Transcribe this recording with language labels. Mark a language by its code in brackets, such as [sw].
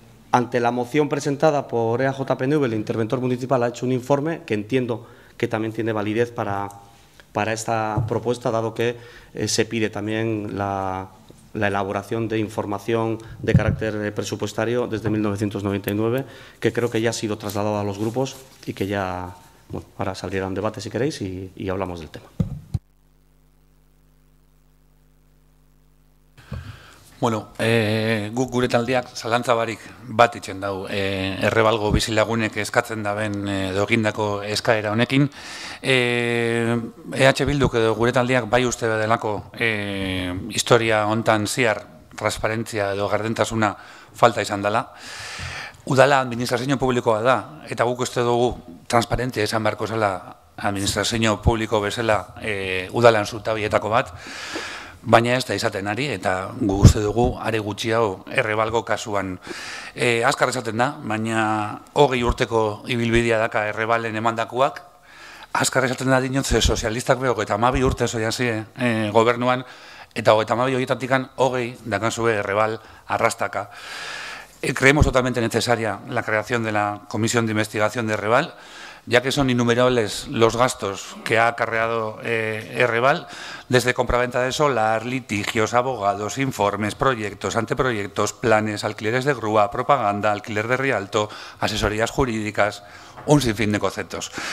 [es] ante la moción presentada por EAJPNV, el interventor municipal ha hecho un informe que entiendo que también tiene validez para esta propuesta, dado que se pide también la elaboración de información de carácter presupuestario desde 1999, que creo que ya ha sido trasladado a los grupos y que ya, bueno, ahora saldrá un debate si queréis y hablamos del tema. [eu] Bueno, guk gure taldeak zalantza barik bat itzen dau Errebalgo bizilagunek eskatzen daben edo egindako eskaera honekin. EH Bilduk edo gure taldeak bai uste delako historia hontan ziar transparentzia edo gardentasuna falta izan dela. Udala administrazio publikoa da, eta guk uste dugu transparentzia izan beharko zela administrazio publiko bezala udalan zutabietako bat, baina ez da izaten ari, eta gu uste dugu are gutxi hau Errebalgo kasuan. Azkar esaten da, baina 20 urteko ibilbidea daka Errebalen emandakoak, azkar esaten da dinot, ze sozialistak beho, eta 12 urte zoiazie gobernuan, eta 32 horietatik 20 dakanzue Errebal arrastaka. [es] Creemos totalmente necesaria la creación de la Comisión de Investigación de Errebal, ya que son innumerables los gastos que ha acarreado Errebal, desde compraventa de solar, litigios, abogados, informes, proyectos, anteproyectos, planes, alquileres de grúa, propaganda, alquiler de rialto, asesorías jurídicas, un sinfín de conceptos.